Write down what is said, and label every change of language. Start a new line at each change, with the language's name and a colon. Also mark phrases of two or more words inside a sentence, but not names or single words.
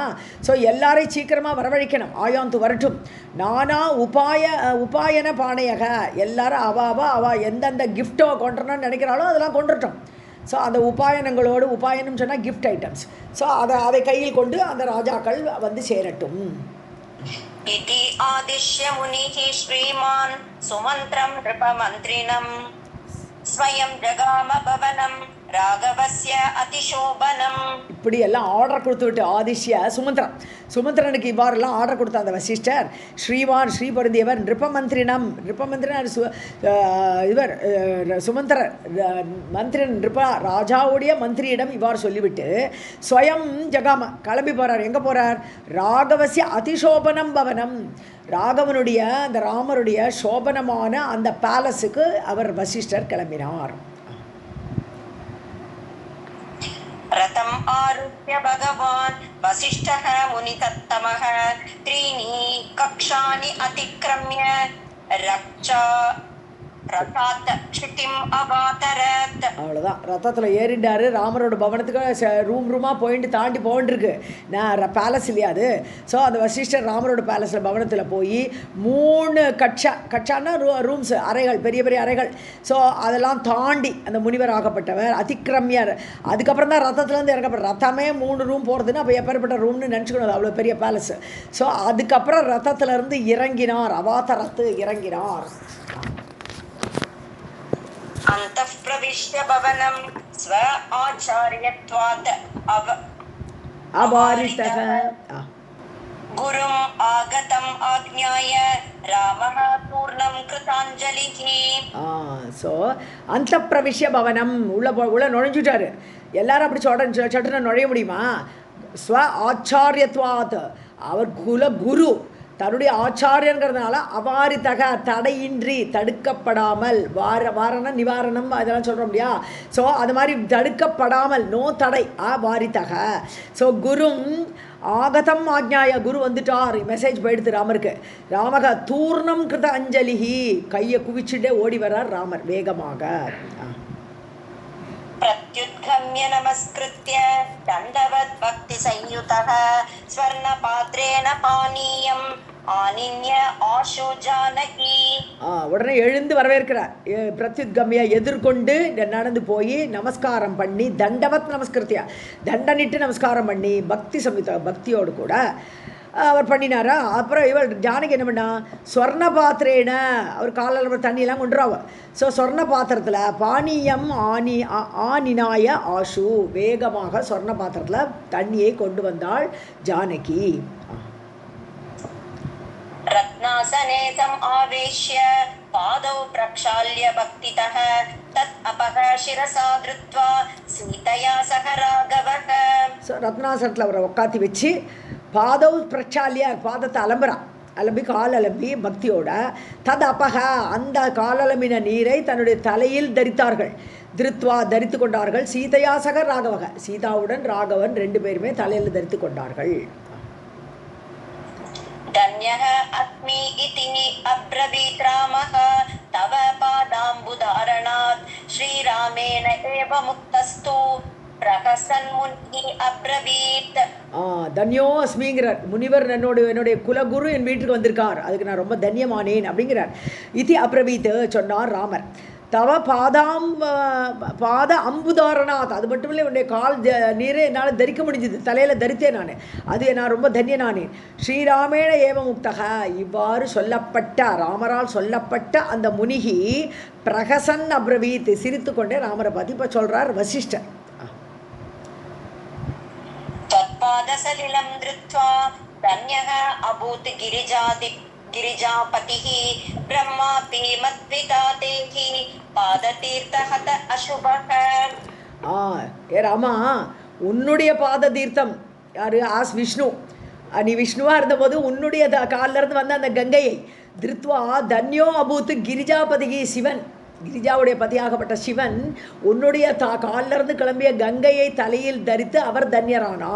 Tamil: ஸோ எல்லாரையும் சீக்கிரமாக வரவழைக்கணும். ஆயாந்து வரட்டும். நானா உபாயன பானையக, எல்லாரும் அவ எந்தெந்த கிஃப்டோ கொண்டுறணும்னு நினைக்கிறாளோ அதெல்லாம் கொண்டுட்டோம். ஸோ அந்த உபாயனங்களோடு, உபாயனம் சொன்னால்
English: gift items.
Tamil: ஸோ அதை கையில் கொண்டு அந்த ராஜாக்கள் வந்து சேரட்டும்.
Sanskrit: इति आदिश्य मुनिः श्रीमान् सुमन्त्रं नृपमन्त्रिणं स्वयं जगाम भवनं राघवस्य अतिशोभनम्.
Tamil: இப்படி எல்லாம் ஆர்டர் கொடுத்துவிட்டு ஆதிஷ்ய சுமந்திரனுக்கு இவ்வாறெல்லாம் ஆர்டர் கொடுத்த அந்த வசிஷ்டர், ஸ்ரீவான் ஸ்ரீ பொருந்தியவர், நிருப்பமந்திரினம், நிருப்பமந்திரன் இவர் சுமந்திரர் மந்திரன் நிருப்பா ராஜாவுடைய மந்திரியிடம் இவ்வாறு சொல்லிவிட்டு
Sanskrit: स्वयं जगाम
Tamil: கிளம்பி போகிறார். எங்கே போகிறார்?
Sanskrit: राघवस्य अतिशोभनम् भवनम्,
Tamil: ராகவனுடைய அந்த ராமருடைய சோபனமான அந்த பேலஸுக்கு அவர் வசிஷ்டர் கிளம்பினார்.
Sanskrit: रथम् आरुह्य भगवान् वसिष्ठः मुनितत्तमः त्रीणि कक्षानि अतिक्रम्य रथात् क्षितिम् अवातरत्.
Tamil: அவ்வளோதான், ரத்தத்தில் ஏறிண்டாரு. ராமரோட பவனத்துக்கு ரூமாக போயிட்டு தாண்டி போயிட்டுருக்கு. நான் பேலஸ் இல்லையா அது. ஸோ அந்த வசிஷ்டர் ராமரோட பேலஸில் பவனத்தில் போய் 3 கட்சான்னா ரூம்ஸ், அறைகள், பெரிய பெரிய அறைகள். ஸோ அதெல்லாம் தாண்டி அந்த முனிவர் ஆகப்பட்டவர் அதிக்கிரமியார். அதுக்கப்புறம் தான் ரத்தத்துலேருந்து இறக்கப்பட்ட, ரத்தமே 3 ரூம் போகிறதுன்னு அப்போ எப்பேற்பட்ட ரூம்னு நினச்சிக்கணும், அவ்வளோ பெரிய பேலஸ். ஸோ அதுக்கப்புறம் ரத்தத்திலேருந்து இறங்கினார், அவாதரத்து இறங்கினார்.
Sanskrit: अन्तः प्रविश्य भवनं स्व आचार्यत्वात् अवारितः गुरुम् आगतम् आज्ञाय रामः पूर्णं कृताञ्जलिः.
Tamil: ஸோ அந்த
Sanskrit: प्रविश्य भवनम्
Tamil: உள்ள நுழைஞ்சுட்டாரு. எல்லாரும் அப்படி சட்டுன்னு நுழைய முடியுமா?
Sanskrit: स्व आचार्यत्वात्,
Tamil: அவர் குரு, தன்னுடைய ஆச்சாரியங்கிறதுனால அவாரித்தக, தடையின்றி, தடுக்கப்படாமல், வாரண நிவாரணம் அதெல்லாம் சொல்கிறோம் இல்லையா? ஸோ அது மாதிரி தடுக்கப்படாமல், நோ தடை, அவாரித்தக. ஸோ
Sanskrit: गुरुम् आगतम् आज्ञाय,
Tamil: குரு வந்துட்டார், மெசேஜ் போயிடுது ராமருக்கு.
Sanskrit: रामः तूर्णं कृत अञ्जलिः,
Tamil: கையை குவிச்சுட்டே ஓடி வர்றார் ராமர் வேகமாக.
Sanskrit: प्रत्युद्गम्य नमस्कृत्य दण्डवत् भक्ति संयुतः स्वर्णपात्रेण पानीयम् आनिन्य आशु जानकी.
Tamil: உடனே எழுந்து வரவேற்கிறார். பிரத்யுத்கம்ய எதிர்கொண்டு நடந்து போய் நமஸ்காரம் பண்ணி,
Sanskrit: दण्डवत् नमस्कृत्य,
Tamil: தண்டனிட்டு நமஸ்காரம் பண்ணி,
Sanskrit: भक्ति संयुत
Tamil: பக்தியோடு கூட அவர் பண்ணினாரா. அப்புறம் இவர் ஜானகி என்ன பண்ணா, ஸ்வர்ண பாத்திரேன, அவர் காலில் தண்ணியெல்லாம் கொண்டுருவா. ஸோ ஸ்வர்ண பாத்திரத்தில்
Sanskrit: पानीयम् आनिनाय आशु,
Tamil: வேகமாக ஸ்வர்ண பாத்திரத்தில் தண்ணியை கொண்டு வந்தாள் ஜானகி.
Sanskrit: रत्नासने तम् आवेश्य पादौ प्रक्षाल्य भक्तितः तत् अपः शिरसा धृत्वा सीतया सह राघवः.
Tamil: ஸோ ரத்னாசனத்தில் அவரை உட்காத்தி வச்சு
Sanskrit: पादौ प्रक्षाल्य,
Tamil: பாதத்தை அலம்பி கால் அலம்பி பக்தியோட,
Sanskrit: तत् अपः,
Tamil: அந்த காலலம்பின நீரை தன்னுடைய தலையில் தரித்தார்கள். திருத்வா தரித்து கொண்டார்கள்.
Sanskrit: सीतया सह राघवः,
Tamil: சீதாவுடன் ராகவன் 2 பேருமே தலையில் தரித்து கொண்டார்கள்.
Sanskrit: धन्यः अस्मि इति अब्रवीत् रामः तव पादाम्बुधारणात् श्रीराम श्रीरामेण एव मुक्तस्तु प्रहसन् मुनिः अब्रवीत्.
Tamil: தன்யோ அஸ்மிங்கிறார் முனிவர் என்னுடைய குலகுரு என் வீட்டுக்கு வந்திருக்கார், அதுக்கு நான் ரொம்ப தன்யமானேன் அப்படிங்கிறார். இது அப்ரவீத் சொன்னார் ராமர்.
Sanskrit: तव पाद अम्बुधारणात्,
Tamil: அது மட்டும் இல்லை உன்னுடைய கால் நீரே என்னால் தரிக்க முடிஞ்சுது, தலையில் தரித்தேன் நான், அது நான் ரொம்ப தன்யனானேன்.
Sanskrit: श्रीरामेण एव मुक्तः,
Tamil: இவ்வாறு சொல்லப்பட்ட ராமரால் சொல்லப்பட்ட அந்த
Sanskrit: मुनिः प्रहसन् अब्रवीत्,
Tamil: சிரித்து கொண்டே ராமரை பற்றி இப்போ சொல்கிறார் வசிஷ்டர்.
Sanskrit: तत्पादसलिलं धृत्वा धन्यः अभूत् गिरिजापतिः ब्रह्मापि मत्पिता तेहि पादतीर्थहत अशुभः.
Tamil: ஏ ராமா, உன்னுடைய பாத தீர்த்தம் யாரு? ஆஸ் விஷ்ணு. நீ விஷ்ணுவாக இருந்தபோது உன்னுடைய காலிலிருந்து வந்த அந்த கங்கையை
Sanskrit: धृत्वा धन्यः अभूत् गिरिजापतिः,
Tamil: சிவன் கிரிஜாவுடைய பதியாகப்பட்ட சிவன் உன்னுடைய காலிலிருந்து கிளம்பிய கங்கையை தலையில் தரித்து அவர் தன்யரானார்.